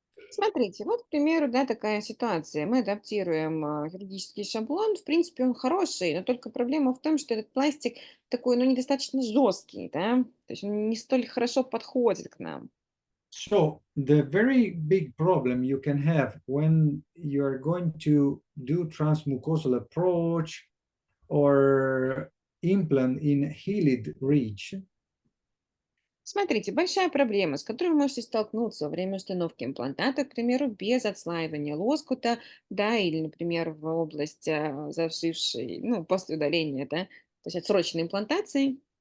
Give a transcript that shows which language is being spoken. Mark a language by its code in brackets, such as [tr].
[ru] Смотрите, вот, к примеру, да, такая ситуация. Мы адаптируем хирургический шаблон. В принципе, он хороший, но только проблема в том, что этот пластик такой, ну, недостаточно жесткий, да, то есть он не столь хорошо подходит к нам. [en] So the very big problem you can have when you are going to do transmucosal approach or implant in healed ridge. [ru] Смотрите, большая проблема, с которой вы можете столкнуться во время установки имплантата, к примеру, без отслаивания лоскута, да, или, например, в область зашившей, ну, после удаления, да, то есть отсроченной имплантации.